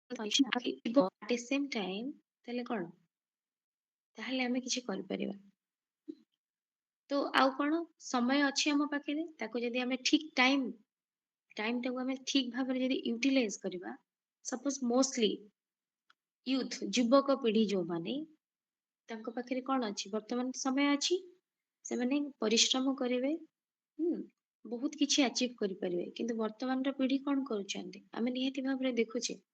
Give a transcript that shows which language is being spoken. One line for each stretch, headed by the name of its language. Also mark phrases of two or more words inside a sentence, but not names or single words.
Odia: ଥିବ
English: at the same time
Odia: ତାହେଲେ କଣ ତାହେଲେ ଆମେ କିଛି କରିପାରିବା। ତ ଆଉ କଣ ସମୟ ଅଛି ଆମ ପାଖରେ ତାକୁ ଯଦି ଆମେ ଠିକ ଟାଇମଟାକୁ ଆମେ ଠିକ ଭାବରେ ଯଦି ୟୁଟିଲାଇଜ କରିବା
English: suppose mostly youth
Odia: ଯୁବକ ପିଢି ଯୋଉମାନେ ତାଙ୍କ ପାଖରେ କଣ ଅଛି ବର୍ତ୍ତମାନ ସମୟ ଅଛି ସେମାନେ ପରିଶ୍ରମ କରିବେ ବହୁତ କିଛି ଆଚିଭ କରିପାରିବେ କିନ୍ତୁ ବର୍ତ୍ତମାନର ପିଢି କଣ କରୁଛନ୍ତି ଆମେ ନିହାତି ଭାବରେ ଦେଖୁଛେ